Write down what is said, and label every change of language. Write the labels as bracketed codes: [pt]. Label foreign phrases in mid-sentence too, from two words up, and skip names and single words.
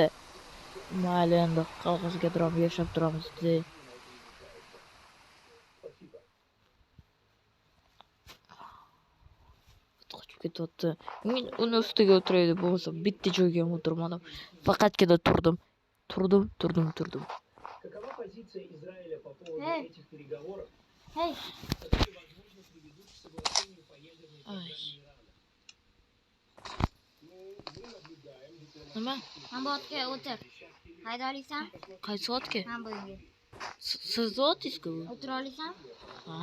[uz] Mayli, endi qog'ozga turib yashab turamiz. Qochib ketyapti. Men uni ustiga o'tiraydi bo'lsa, bitta joyga ham o'tirmadim. Faqatgina turdim. [ru] Какова позиция Израиля по поводу этих переговоров? [uz] Hey, Ay. Nima? mana bu otga o'tir. Hayda olasan? Qaysi otga? Mana bu yerga. Sizni otingiz-ku bu? O'tira olasan? Ha?